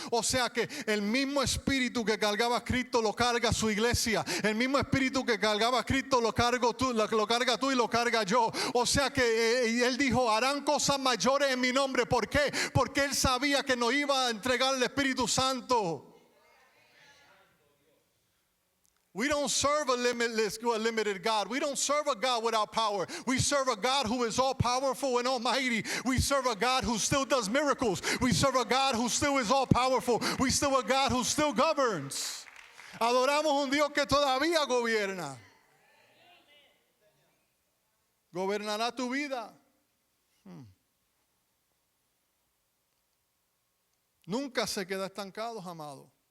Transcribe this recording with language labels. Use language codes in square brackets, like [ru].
[es] O sea que el mismo Espíritu que cargaba a Cristo lo carga su iglesia. El mismo Espíritu que cargaba a Cristo lo carga tú y lo carga yo. O sea que él dijo, harán cosas mayores en mi nombre. ¿Por qué? Porque él sabía que nos iba a entregar el Espíritu Santo. [en] We don't serve a limited God. We don't serve a God without power. We serve a God who is all powerful and almighty. We serve a God who still does miracles. We serve a God who still is all powerful. We serve a God who still governs. [es] Adoramos un Dios que todavía gobierna. Gobernará tu vida. Nunca se queda estancado, amado.